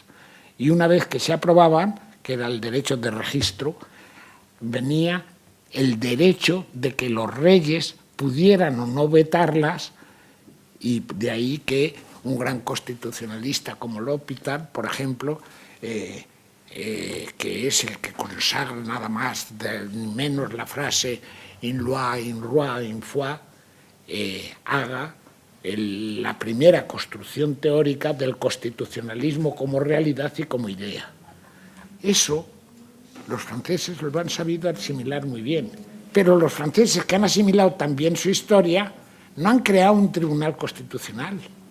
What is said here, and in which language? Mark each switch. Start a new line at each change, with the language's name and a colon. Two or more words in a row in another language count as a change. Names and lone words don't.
Spanish: Y una vez que se aprobaban, que era el derecho de registro, venía el derecho de que los reyes pudieran o no vetarlas, y de ahí que un gran constitucionalista como L'Hôpital, por ejemplo, que es el que consagra nada más menos la frase
French: «in loi, in roi, in foi»,
Spanish: haga la primera construcción teórica del constitucionalismo como realidad y como idea. Eso los franceses lo han sabido asimilar muy bien, pero los franceses que han asimilado también su historia no han creado un tribunal constitucional,